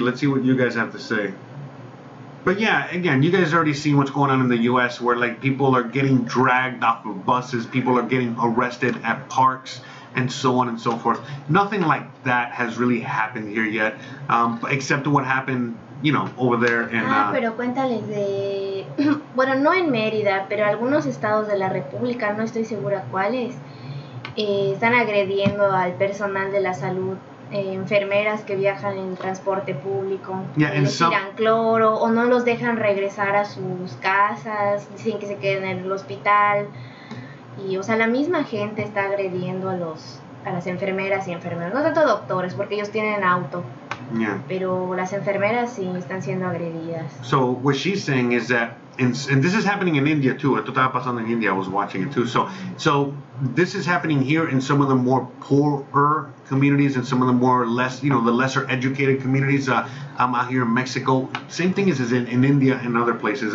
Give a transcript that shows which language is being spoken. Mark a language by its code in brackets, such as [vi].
[en] Let's see what you guys have to say. But yeah, again, you guys already seen what's going on in the U.S., where like people are getting dragged off of buses, people are getting arrested at parks, and so on and so forth. Nothing like that has really happened here yet, except what happened, over there in... [es] pero cuéntales de... Bueno, no en Mérida, pero algunos estados de la República, no estoy segura cuáles, están agrediendo al personal de la salud. Enfermeras que viajan en transporte público, les tiran cloro o no los dejan regresar a sus casas, dicen que se queden en el hospital, y o sea, la misma gente está agrediendo a las enfermeras y enfermeros, no tanto doctores porque ellos tienen auto, pero las enfermeras sí están siendo agredidas. [en] So what she's saying is that, and this is happening in India too. [es] Esto estaba pasando en India. [en] I was watching it too. So this is happening here in some of the more poorer communities and some of the more less, the lesser educated communities. I'm out here in Mexico. Same thing is in India and other places.